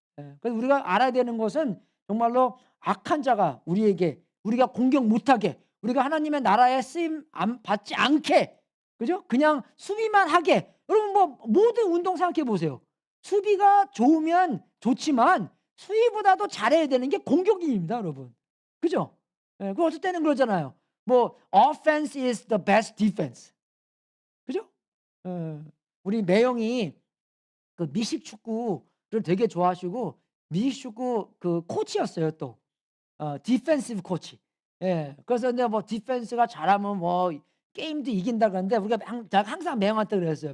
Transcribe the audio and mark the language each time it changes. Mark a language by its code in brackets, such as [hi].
[ko] 그래서 우리가 알아야 되는 것은 정말로 악한 자가 우리가 공격 못하게 우리가 하나님의 나라에 쓰임 받지 않게 그죠? 그냥 수비만 하게. 여러분 뭐 모든 운동 생각해 보세요. 수비가 좋으면 좋지만 수비보다도 잘해야 되는 게 공격입니다, 여러분. 그죠? 그 어떨 때는 그러잖아요. [en] 뭐 offense is the best defense. [ko] 그죠? 우리 매형이 그 미식 축구를 되게 좋아하시고 미식 축구 그 코치였어요, 또. 디펜시브 코치. 그래서 근데 뭐 디펜스가 잘하면 뭐 게임도 이긴다 그러는데 우리가 제가 항상 매형한테 그랬어요.